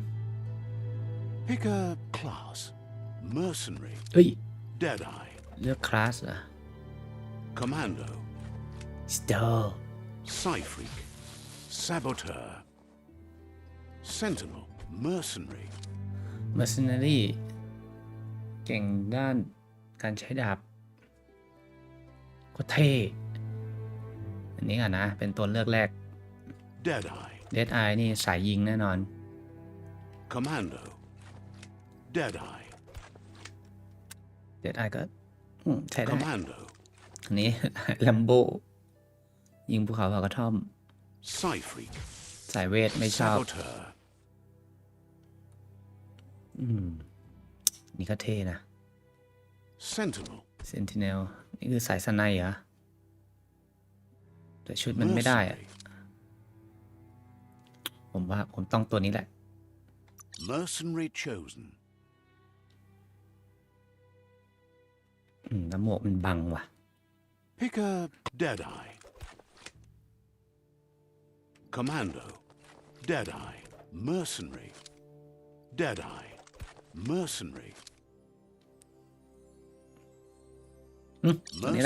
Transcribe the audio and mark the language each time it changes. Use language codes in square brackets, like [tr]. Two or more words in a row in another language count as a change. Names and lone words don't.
[en] Pick a class. Mercenary. [th] เฮ้ย [en] Deadeye. [th] เลือกคลาสเหรอ [en] Commando. Star Psyphreak. Saboteur. Sentinel. Mercenary. [th] Mercenary เก่งด้านการใช้ดาบก็เท่ อันนี้อ่ะนะ เป็นตัวเลือกแรก [en] Deadeye. [th] Deadeye นี่สายยิงแน่นอน [en] Commando. Deadeye. [th] Deadeye ก็ใช้ได้ [en] Commando. [th] อันนี้ Lambo ยิงภูเขาเผากระท่อม [en] Cyfreak. [th] สายเวทไม่ชอบ [en] Saboteur. [th] นี่ก็เท่นะ [en] Sentinel. [th] Sentinel นี่คือสายสไนเหรอ แต่ชุดมันไม่ได้อะ ผมว่าผมต้องตัวนี้แหละ [en] Mercenary chosen. [th] แล้วหมวกมันบังว่ะ [en] Picker. Deadeye. Commando. Deadeye. Mercenary. Deadeye. Mercenary. [th] ตัวนี้แหละ